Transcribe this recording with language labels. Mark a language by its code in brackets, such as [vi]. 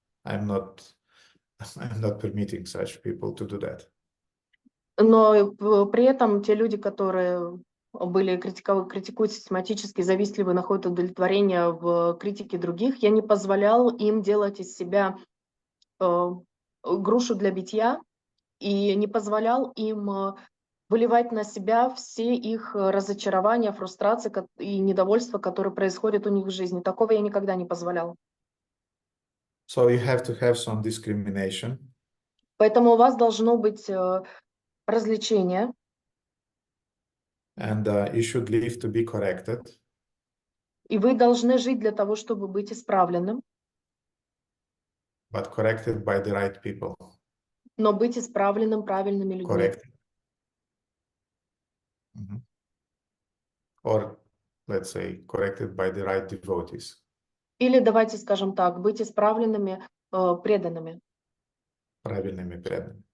[en] I'm not permitting such people to do that. [ru] Но при этом те люди, которые критикуют систематически, завистливы, находят удовлетворение в критике других, я не позволял им делать из себя грушу для битья и не позволял им выливать на себя все их разочарования, фрустрации и недовольства, которые происходят у них в жизни. Такого я никогда не позволял. [en] So you have to have some discrimination. [ru] Поэтому у вас должно быть развлечение. [en] And you should live to be corrected. [ru] И вы должны жить для того, чтобы быть исправленным. [en] But corrected by the right people. [ru] Но быть исправленным правильными людьми. [en] Correct. Or, let's say, corrected by the right devotees. [ru] Или, давайте скажем так, быть исправленными преданными. Правильными преданными.